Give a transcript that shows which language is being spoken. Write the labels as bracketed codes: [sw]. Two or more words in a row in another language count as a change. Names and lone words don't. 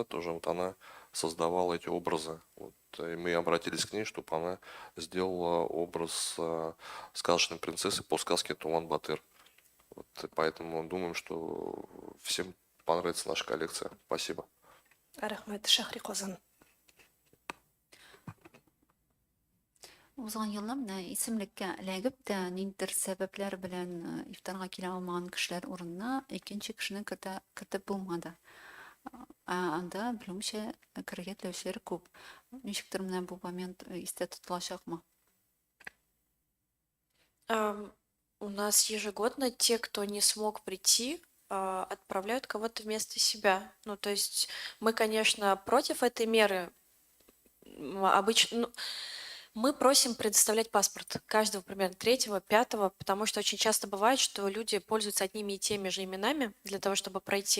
[ru] Тоже вот она создавала эти образы. Вот, и мы обратились к ней, чтобы она сделала образ сказочной принцессы по сказке Туган Батыр. Вот, и поэтому думаем, что всем понравится наша коллекция. Спасибо. [tt] Рахмет, Шахри Козан. Узган елда менә исемлеккә эләгеп тә ниндидер сәбәпләр белән ифтарга килә алмаган кешеләр урынына икенче кешене кертеп булмады. Анда белүемчә керергә теләүчеләр күп. Ничектер менә бу момент истә тотылачакмы? [ru] У нас ежегодно те, кто не смог прийти, отправляют кого-то вместо себя. Ну, то есть мы, конечно, против этой меры. Обычно, мы просим предоставлять паспорт каждого, примерно, 3-го, 5-го, потому что очень часто бывает, что люди пользуются одними и теми же именами для того, чтобы пройти.